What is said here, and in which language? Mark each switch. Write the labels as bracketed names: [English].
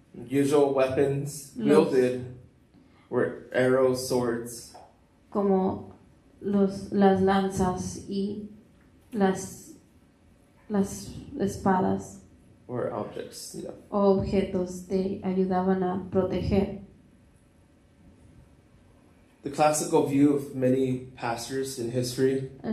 [English] Usual weapons wielded were arrows, swords, [Spanish] Como las lanzas y las espadas [English] or objects. Yeah. [Spanish] o objetos te ayudaban a proteger. [English] The classical view of many pastors in history